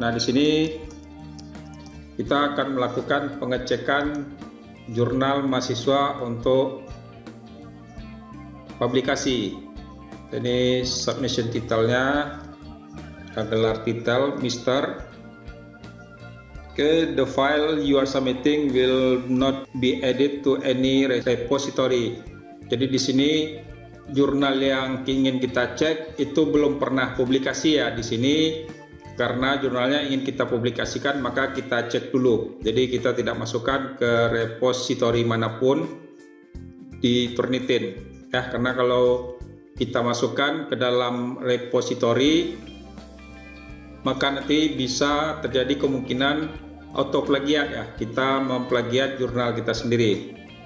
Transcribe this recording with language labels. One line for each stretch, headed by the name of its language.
Indonesian: Nah, di sini kita akan melakukan pengecekan jurnal mahasiswa untuk publikasi. Ini submission titelnya adalah title Mr.
English: The file you are submitting will not be added to any repository.
Indonesian: Jadi di sini jurnal yang ingin kita cek itu belum pernah publikasi ya di sini, karena jurnalnya ingin kita publikasikan maka kita cek dulu. Jadi kita tidak masukkan ke repository manapun di Turnitin ya, karena kalau kita masukkan ke dalam repository maka nanti bisa terjadi kemungkinan auto plagiat ya, kita memplagiat jurnal kita sendiri.